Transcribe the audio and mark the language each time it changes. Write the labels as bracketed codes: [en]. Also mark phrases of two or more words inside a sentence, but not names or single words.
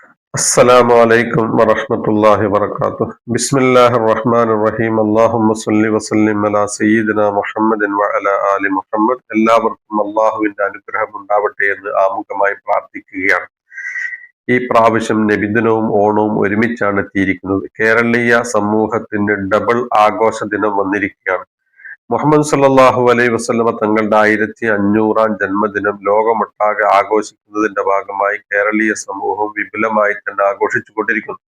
[ar] السلام عليكم ورحمة الله وبركاته بسم الله الرحمن الرحيم اللهم صل وسلم على سيدنا മുഹമ്മദ് وعلى آل മുഹമ്മദ്. [ml] എല്ലാവർക്കും അള്ളാഹുവിന്റെ അനുഗ്രഹം ഉണ്ടാവട്ടെ എന്ന് ആമുഖമായി പ്രാർത്ഥിക്കുകയാണ്. ഈ പ്രാവശ്യം നബിദിനവും ഓണവും ഒരുമിച്ചാണ് എത്തിയിരിക്കുന്നത്. കേരളീയ സമൂഹത്തിന് ഡബിൾ ആഘോഷ ദിനം വന്നിരിക്കുകയാണ്. മുഹമ്മദ് സല്ലല്ലാഹു അലൈഹി വസല്ലമ തങ്ങളുടെ 1500-ാം ജന്മദിനം ലോകമൊട്ടാകെ ആഘോഷിക്കുന്നതിന്റെ ഭാഗമായി കേരളീയ സമൂഹം വിപുലമായി തന്നെ ആഘോഷിച്ചു കൊണ്ടിരിക്കുന്നു.